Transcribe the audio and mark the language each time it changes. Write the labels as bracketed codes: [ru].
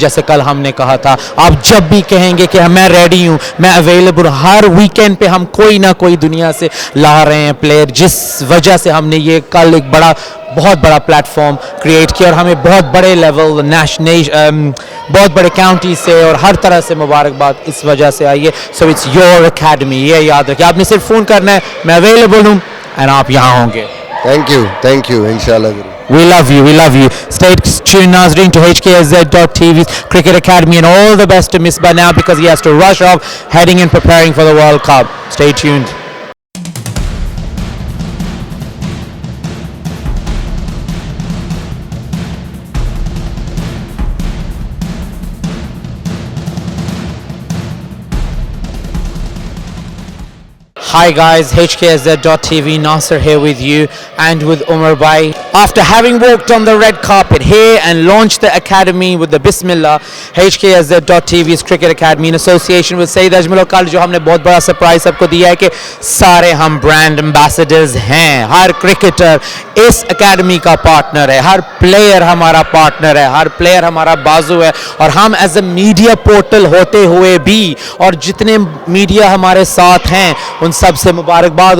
[hi] जैसे कल हमने कहा था, आप जब भी कहेंगे कि मैं रेडी हूँ, मैं अवेलेबल, हर वीकेंड पे हम कोई ना कोई दुनिया से ला रहे हैं प्लेयर, जिस वजह से हमने ये कल एक बहुत बड़ा प्लेटफॉर्म क्रिएट किया और हमें बहुत बड़े लेवल बहुत बड़े काउंटी से और हर तरह से मुबारकबाद इस वजह से आई है। [en] so it's your academy, [hi] ये याद रखिए, आपने सिर्फ फ़ोन करना है, मैं अवेलेबल हूँ एंड आप यहाँ होंगे। थैंक यू इंशाल्लाह ज़रूर। [en] We love you. Stay tuned, Nazreen, to HKSZ.TV's Cricket Academy, and all the best to Misbah now because he has to rush off, heading and preparing for the World Cup. Stay tuned. Hi guys, HKSZ.TV, Nasser here with you and with Umar Bhai. After having walked on the red carpet here and launched the academy with the Bismillah, HKSZ.TV's Cricket Academy in association with Saeed Ajmal Kal, [hi] जो हमने बहुत बड़ा surprise सबको दिया है कि सारे हम ब्रांड एम्बेसडर्स हैं, हर क्रिकेटर इस एकेडमी का पार्टनर है, हर प्लेयर हमारा पार्टनर है, हर प्लेयर हमारा बाजू है और हम एज ए मीडिया पोर्टल होते हुए भी और जितने मीडिया हमारे साथ हैं उन सबसे मुबारकबाद।